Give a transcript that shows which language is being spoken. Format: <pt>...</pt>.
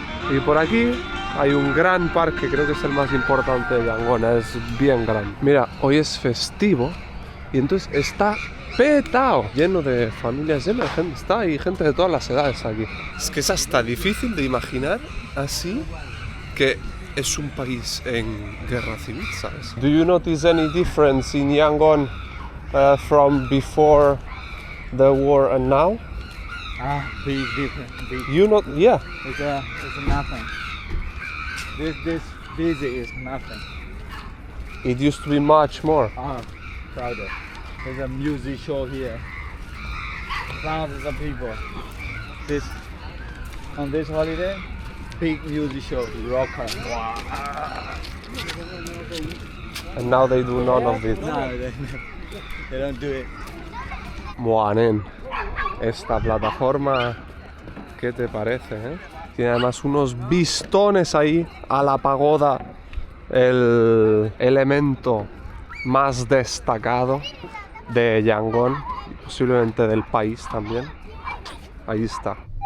<es>Y por aquí hay un gran parque, creo que es el más importante de Yangon, es bien grande. Mira, hoy es festivo y entonces está petao, lleno de familias, lleno de gente. Está ahí gente de todas las edades aquí. Es que es hasta difícil de imaginar así que es un país en guerra civil, ¿sabes?</es> <en>Do you notice any difference in Yangon from before the war and now? Big different. Big. You know, yeah. It's nothing. This busy is nothing. It used to be much more. Crowded. There's a music show here. Thousands of people. On this holiday, big music show, rocker. Wow. And now they do none of it. No, they don't do it. Moanen.</en> <es>Esta plataforma, ¿qué te parece? Tiene además unos vistones ahí a la pagoda, el elemento más destacado de Yangon, posiblemente del país también. Ahí está.</es>